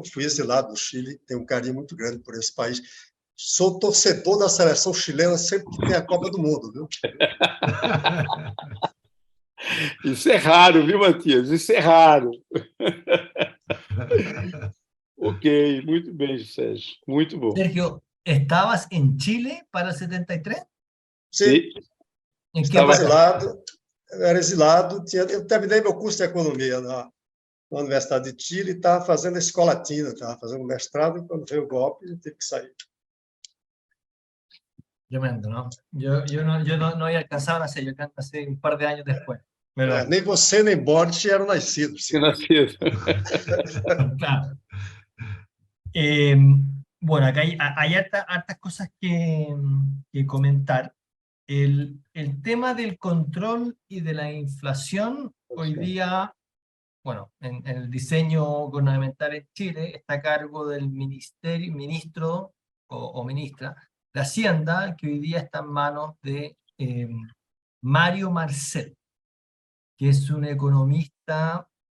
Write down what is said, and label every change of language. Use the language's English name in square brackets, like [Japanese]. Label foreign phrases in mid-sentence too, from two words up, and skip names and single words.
[Portuguese] Fui exilado no Chile, tenho um carinho muito grande por esse país. Sou torcedor da seleção chilena sempre que tem a Copa do Mundo, viu? Isso é raro, viu, Matias? Isso é raro. Ok, muito bem, Sérgio. Muito bom. [Spanish] Sergio, ¿estabas en Chile para el 73? [Portuguese] Sim, [Spanish] ¿En qué [Portuguese] estava [Spanish] parte? [Portuguese] exilado, eu era exilado, eu terminei meu curso de economia na Universidade de Chile e estava fazendo a escola latina, estava fazendo mestrado, e quando veio o golpe, eu tive que sair. [Spanish] Tremendo, ¿no? Yo no había alcanzado a nacer, yo nací un par de años después. Pero, [Portuguese] Nem você nem Boric eram nascidos. Que nascido. [Spanish] claro. Bueno, acá hay hartas cosas que comentar. El tema del control y de la inflación hoy día, bueno, en el diseño gubernamental en Chile está a cargo del ministro o ministra de Hacienda, que hoy día está en manos de Mario Marcel, que es un economista